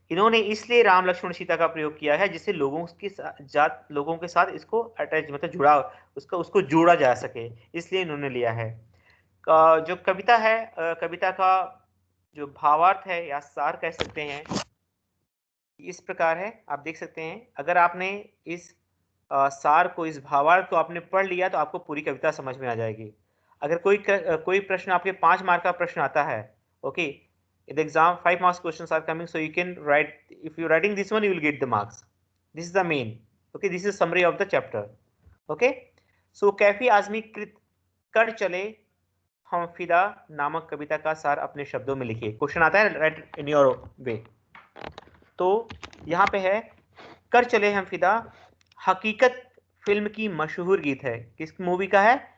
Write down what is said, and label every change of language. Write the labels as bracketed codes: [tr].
[hi] इन्होंने इसलिए राम, लक्ष्मण, सीता का प्रयोग किया है जिससे लोगों के साथ इसको अटैच, मतलब जुड़ा, उसको जोड़ा जा सके, इसलिए इन्होंने लिया है। जो कविता है, कविता का जो भावार्थ है या सार कह सकते हैं, इस प्रकार है। आप देख सकते हैं, अगर आपने इस सार को, इस भावार्थ को आपने पढ़ लिया तो आपको पूरी कविता समझ में आ जाएगी। अगर कोई प्रश्न आपके 5 मार्क का प्रश्न आता है, okay, [en] in the exam 5 marks questions are coming, so you can write, if you're writing this one you will get the marks. This is the main, okay, this is summary of the chapter, okay. [hi] So Kaifi Azmi कृत कर चले हम फिदा नामक कविता का सार अपने शब्दों में लिखिए। क्वेश्चन आता है, [en] Write in your way. [hi] तो यहाँ पे है, कर चले हम फिदा हकीकत फिल्म की मशहूर गीत है। किस मूवी का है?